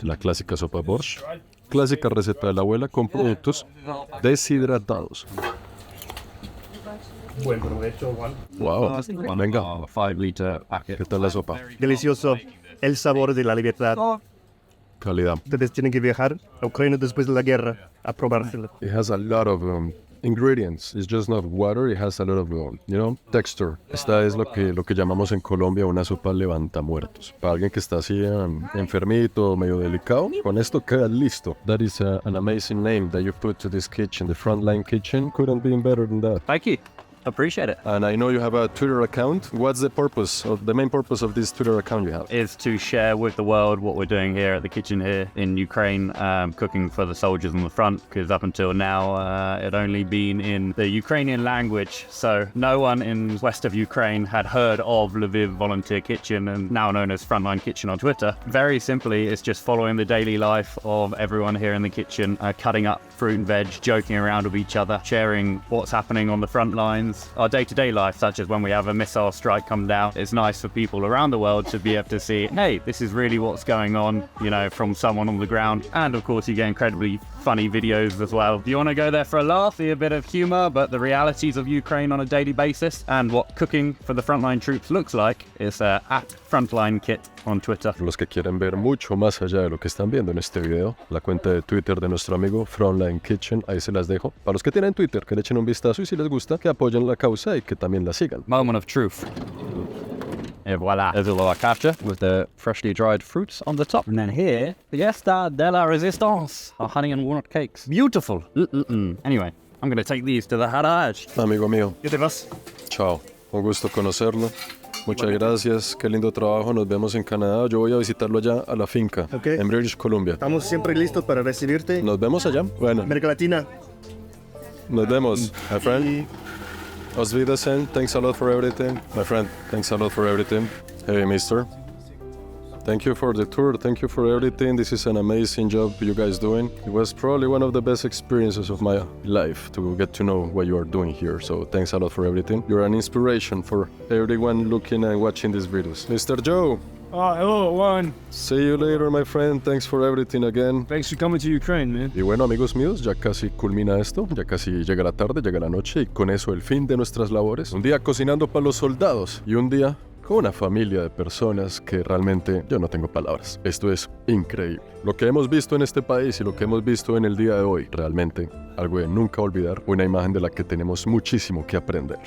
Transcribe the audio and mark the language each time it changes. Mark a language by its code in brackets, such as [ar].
[es] La clásica sopa borscht. Clásica receta de la abuela con productos deshidratados. Buen provecho, Juan. Wow. Venga, [en] 5-liter packet. [es] ¿qué tal la sopa? Delicioso. El sabor de la libertad. Calidad. Ustedes tienen que viajar a Ucrania después de la guerra a probárselo. [en] It has a lot of ingredients. It's just not water. It has a lot of, texture. [es] Esta es lo que llamamos en Colombia una sopa levantamuertos. Para alguien que está así enfermito, medio delicado, con esto queda listo. [en] That is an amazing name that you put to this kitchen. The Frontline Kitchen couldn't be better than that. Thank you. Appreciate it. And I know you have a Twitter account. What's the main purpose of this Twitter account you have? Is to share with the world what we're doing here at the kitchen here in Ukraine, cooking for the soldiers on the front, because up until now it only been in the Ukrainian language, so no one in west of Ukraine had heard of Lviv Volunteer Kitchen, and now known as Frontline Kitchen on Twitter. Very simply, it's just following the daily life of everyone here in the kitchen, cutting up fruit and veg, joking around with each other, sharing what's happening on the front lines, our day-to-day life, such as when we have a missile strike come down. It's nice for people around the world to be able to see, hey, this is really what's going on, from someone on the ground. And of course, you get incredibly funny videos as well. You want to go there for a laugh, see a bit of humor, but the realities of Ukraine on a daily basis and what cooking for the frontline troops looks like is at Frontline Kit on Twitter. [es] Los que quieren ver mucho más allá de lo que están viendo en este video, la cuenta de Twitter de nuestro amigo Frontline Kitchen, ahí se las dejo. Para los que tienen Twitter, que le echen un vistazo, y si les gusta, que apoyen la causa y que también la sigan. [en] Moment of truth. Et voilà, there's a little capture with the freshly dried fruits on the top. And then here, Fiesta de la Resistance, our honey and walnut cakes. Beautiful. Anyway, I'm going to take these to the Haraj. [es] Amigo mío, ¿Qué te vas? chao. Un gusto conocerlo. Muchas gracias, qué lindo trabajo. Nos vemos en Canadá. Yo voy a visitarlo allá a la finca, [en] Ok. [es] en British Columbia. Estamos siempre listos para recibirte. Nos vemos allá. Bueno, América Latina. nos vemos, [en] my friend. [de] Auf Wiedersehen. [en] Thanks a lot for everything. My friend, thanks a lot for everything. Hey, mister. Thank you for the tour. Thank you for everything. This is an amazing job you guys doing. It was probably one of the best experiences of my life to get to know what you are doing here. So thanks a lot for everything. You're an inspiration for everyone looking and watching these videos. Mr. Joe, Oh, hello, Juan. see you later, my friend. Thanks for everything again. Thanks for coming to Ukraine, man. [es] Y bueno, amigos míos, ya casi culmina esto, ya casi llega la tarde, llega la noche, y con eso el fin de nuestras labores. Un día cocinando para los soldados y un día con una familia de personas que realmente yo no tengo palabras. Esto es increíble. Lo que hemos visto en este país y lo que hemos visto en el día de hoy, realmente algo de nunca olvidar, una imagen de la que tenemos muchísimo que aprender.